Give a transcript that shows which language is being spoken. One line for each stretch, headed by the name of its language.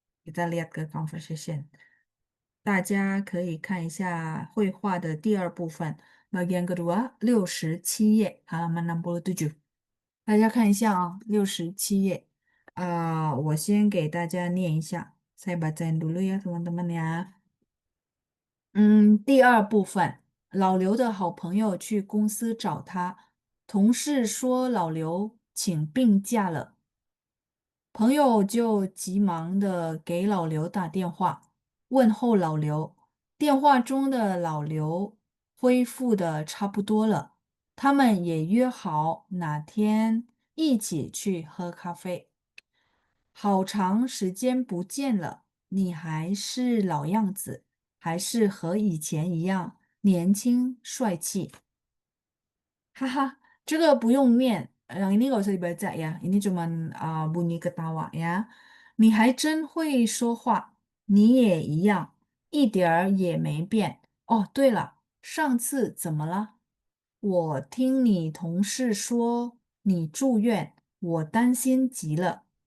Indonesian: kita lihat ke conversation，
Chinese: 大家可以看一下绘画的第二部分，
Indonesian: bagian kedua
Chinese: 67页，
Indonesian: halaman 67。
Chinese: 大家看一下啊，67页。我先给大家念一下，
Indonesian: saya bacain dulu ya teman-teman ya。
Chinese: 第二部分，老刘的好朋友去公司找他，同事说老刘请病假了，朋友就急忙的给老刘打电话，问候老刘。电话中的老刘恢复的差不多了，他们也约好哪天一起去喝咖啡。好长时间不见了，你还是老样子，还是和以前一样年轻帅气。
Indonesian: 哈哈，
Chinese: 这个不用念，
Indonesian: yang ini nggak usah dibaca ya. Ini cuman bunyi ketawa ya.
Chinese: 你还真会说话，你也一样，一点儿也没变。哦，对了，上次怎么了？我听你同事说你住院，我担心极了。